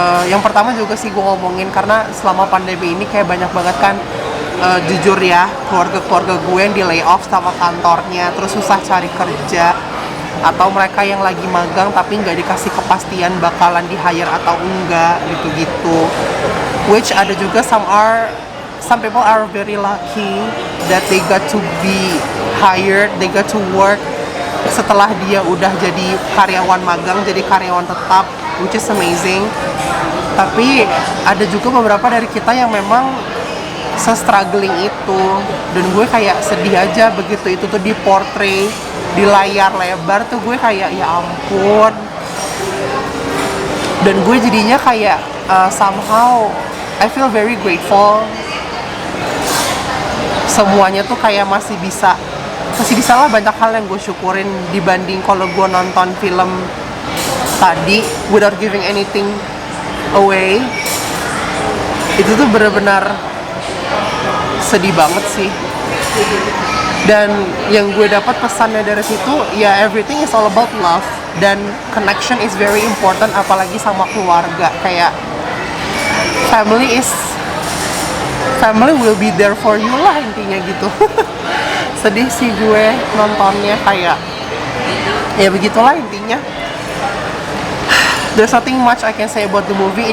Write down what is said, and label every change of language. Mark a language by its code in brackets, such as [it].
[id] Yang pertama juga sih gue ngomongin karena selama pandemi ini kayak banyak banget kan, jujur ya, keluarga gue yang di lay off sama kantornya, terus susah cari kerja, atau mereka yang lagi magang tapi nggak dikasih kepastian bakalan di hire atau enggak gitu-gitu. [en] Which [id] ada juga [en] some people are very lucky that they got to be hired, they got to work [id] setelah dia udah jadi karyawan magang, jadi karyawan tetap, [en] which is amazing. [id] Tapi ada juga beberapa dari kita yang memang se-struggling itu, dan gue kayak sedih aja begitu itu tuh diportray di layar lebar tuh. Gue kayak ya ampun, dan gue jadinya kayak [en] somehow I feel very grateful. [id] Semuanya tuh kayak masih bisa lah, banyak hal yang gue syukurin dibanding kalau gue nonton film tadi [en] without giving anything away. [id] Itu tuh benar-benar sedih banget sih. Dan yang gue dapat pesannya dari situ, ya [en] everything is all about love, [id] dan [en] connection is very important, [id] apalagi sama keluarga. [en] Kayak family will be there for you [id] lah intinya gitu. Sedih sih gue nontonnya, kayak ya begitulah intinya. [en] There's nothing much I can say about the movie.